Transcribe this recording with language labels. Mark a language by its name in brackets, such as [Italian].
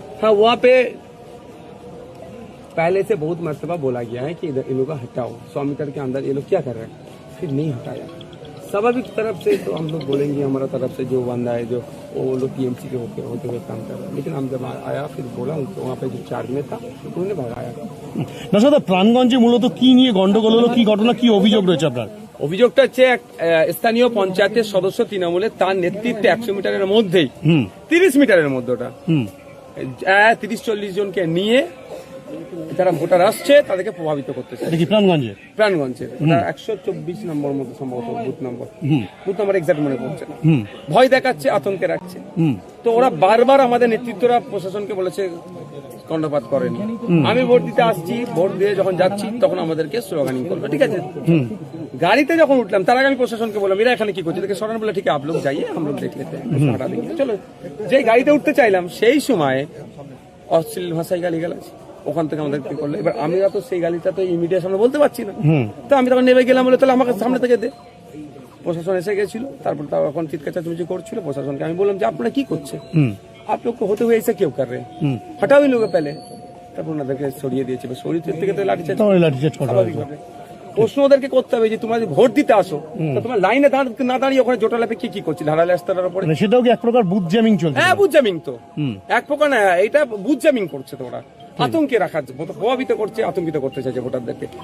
[Hindi] हाँ, वहाँ पे पहले से बहुत मर्तबा बोला गया है कि इधर इन लोग हटाओ, 100 मीटर के अंदर ये लोग क्या कर रहे हैं, फिर नहीं हटाया। स्वाभाविक तरफ से तो हम लोग बोलेंगे, हमारा तरफ से जो बंदा है जो वो लोग टीएमसी के होते हुए काम कर रहे हैं, लेकिन हम जब आया फिर बोला उनको, वहाँ पे जो चार्ज में था उन्होंने भगाया। [Bangla] না প্রাণগঞ্জে মূলত কি নিয়ে গন্ডগোল হলো, কি ঘটনা, কি অভিযোগ রয়েছে আপনার? অভিযোগটা হচ্ছে স্থানীয় পঞ্চায়েতের সদস্য তৃণমূলের, তার নেতৃত্বে 100 মিটারের মধ্যেই 30 মিটারের মধ্যে ওটা 30-40 জনকে নিয়ে যারা ভোটার আসছে তাদেরকে প্রভাবিত করতেছে। প্রাণগঞ্জে 124 নম্বর মতো সম্ভবত বুথ নম্বর এক্সাক্ট মনে পড়ছে না। ভয় দেখাচ্ছে, আতঙ্কে রাখছে। তো ওরা বারবার আমাদের নেতৃত্বরা প্রশাসনকে বলেছে কর্ণপাত করেনি। আমি ভোট দিতে আসছি, ভোট দিয়ে যখন যাচ্ছি তখন আমাদেরকে স্লোগানিং করবে, ঠিক আছে। গাড়িতে যখন উঠলাম তার আগে আমি প্রশাসনকে বললাম এরা এখানে কি করছে, দেখে সরান, বলে ঠিক আছে [Hindi] आप लोग जाइए हम लोग देख लेते हैं। [Bangla] চলো, যে গাড়িতে উঠতে চাইলাম সেই সময় অশ্লীল ভাষায় গালিগালাজ ওখান থেকে আমাদের কি করলো। এবার আমি তো সেই গালিটা তো মিডিয়ার সামনে বলতে পারছি না, তো আমি তখন নেমে গেলাম, বলে তাহলে আমাকে সামনে থেকে দে। প্রশাসন এসে গেছিল, তারপর তাও এখন চিৎকার চেঁচামেচি করছিল। প্রশাসনকে আমি বললাম যে আপনারা কি করছে, [Hindi] आप लोग को होते हुए ऐसा क्यों कर रहे हैं, हटाओ इन लोगों पहले। [Bangla] তারপর ওনাদেরকে সরিয়ে দিয়েছে, সরিয়ে থেকে তো লাঠিচার্জ স্বাভাবিকভাবে। প্রশ্ন ওদেরকে করতে হবে যে তোমরা ভোট দিতে আসো, তো তোমার লাইনে না দাঁড়িয়ে ওখানে জোটালাপে কি করছিল, ধারালে রাস্তার উপরে, সেটাও কি এক প্রকার বুথ জ্যামিং চলছে? হ্যাঁ, বুথ জ্যামিং তো এক প্রকার না, এটা বুথ জ্যামিং করছে। তো ওরা আতঙ্কে রাখার, প্রভাবিত করছে, আতঙ্কিত করতে চাইছে ভোটারদেরকে।